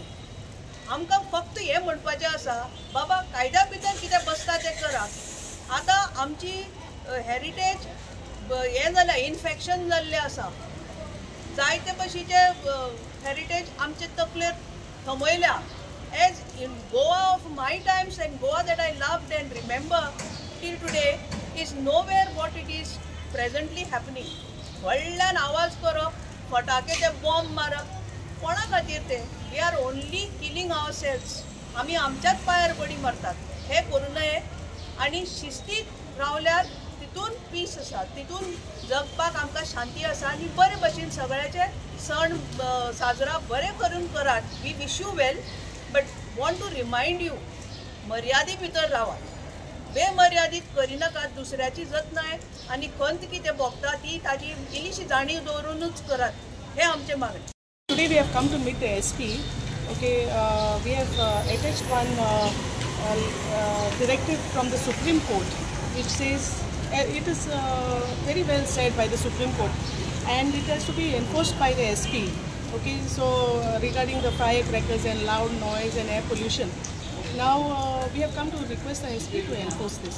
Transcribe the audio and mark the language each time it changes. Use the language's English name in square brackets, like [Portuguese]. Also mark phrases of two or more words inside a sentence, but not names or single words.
[Konkani] आमकां फक्त हें म्हणपाचें आसा बाबा कायद्या भितर कितें बसता तें करा. आतां आमची हेरिटेज हें जाल्या, इन्फेक्शन जाल्लें आसा, जायते भशेचे हेरिटेज आमचे तकलेर थमयल्या. [English] As in Goa of my times and Goa that I loved and remember till today is nowhere what it is presently happening. [Konkani] व्हडल्यान आवाज करप, फटाके ते बॉम्ब मारप, कोणा खातीर ते? [English] We are only killing our selves. [Konkani] आमी आमच्याच पांयार बडी मारतात. हे करूं नये आनी शिस्तीत रावल्यार तितून पीस आसा, तितून जगपाक आमकां शांती आसा आनी बरे भशेन सगळ्याचे सण साजरा बरे करून करात. [English] We wish you well, but want to remind you [Konkani] मर्यादे भितर रावात, बेमर्यादीत करिनाकात. दुसऱ्याची जतनाय आनी खंत कितें भोगता ती ताजी इल्लीशी जाणीव दवरूनच करात. हे आमचे मागणी. [English] Today we have come to meet the SP. Okay, we have attached one directive from the Supreme Court, which says it is very well said by the Supreme Court, and it has to be enforced by the SP. Okay, so regarding the firecrackers and loud noise and air pollution, now we have come to request the SP to enforce this.